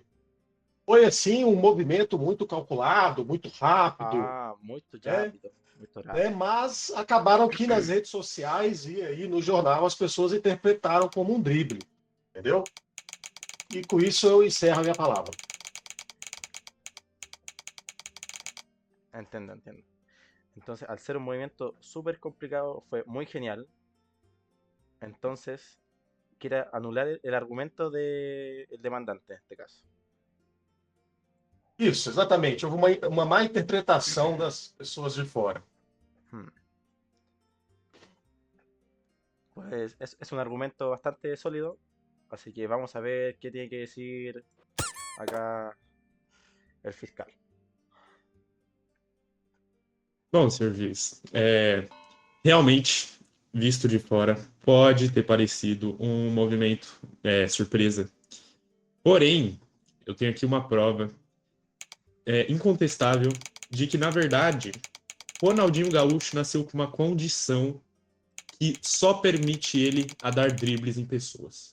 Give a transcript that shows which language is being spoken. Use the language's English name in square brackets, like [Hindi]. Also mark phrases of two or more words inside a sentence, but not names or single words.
[Portuguese] Foi assim um movimento muito calculado, muito rápido, Muito né? rápido. Muito rápido. Mas acabaram que nas redes sociais e aí no jornal as pessoas interpretaram como um drible, entendeu? E com isso eu encerro a minha palavra. [Spanish] Entiendo. Entonces, al ser un movimiento súper complicado, fue muy genial. Entonces, quiere anular el argumento del demandante, en este caso. [Portuguese] Isso, exatamente. Houve uma má interpretação das pessoas de fora. [Spanish] Pues es un argumento bastante sólido, así que vamos a ver qué tiene que decir acá el fiscal. [Portuguese] Bom, senhor juiz, realmente, visto de fora, pode ter parecido um movimento surpresa. Porém, eu tenho aqui uma prova incontestável de que, na verdade, Ronaldinho Gaúcho nasceu com uma condição que só permite ele a dar dribles em pessoas.